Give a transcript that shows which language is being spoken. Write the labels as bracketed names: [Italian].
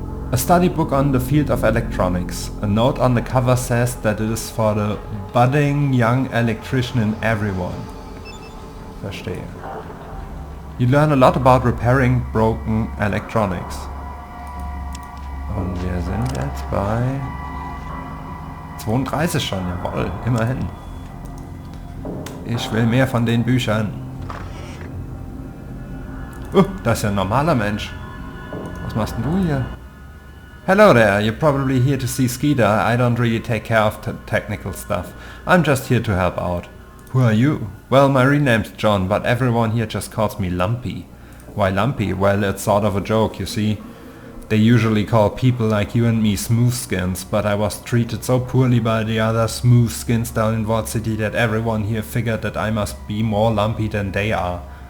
[English] A study book on the field of electronics. A note on the cover says that it is for the budding young electrician in everyone. [German] Verstehe. [English] You learn a lot about repairing broken electronics. [German] Und wir sind jetzt bei 32 schon, jawohl, immerhin. Ich will mehr von den Büchern. Das ist ja ein normaler Mensch. Was machst denn du hier? [English] Hello there, you're probably here to see Skeeter. I don't really take care of technical stuff. I'm just here to help out. Who are you? Well, my real name's John, but everyone here just calls me Lumpy. Why Lumpy? Well, it's sort of a joke, you see. They usually call people like you and me smooth skins, but I was treated so poorly by the other smooth skins down in Vault City that everyone here figured that I must be more lumpy than they are.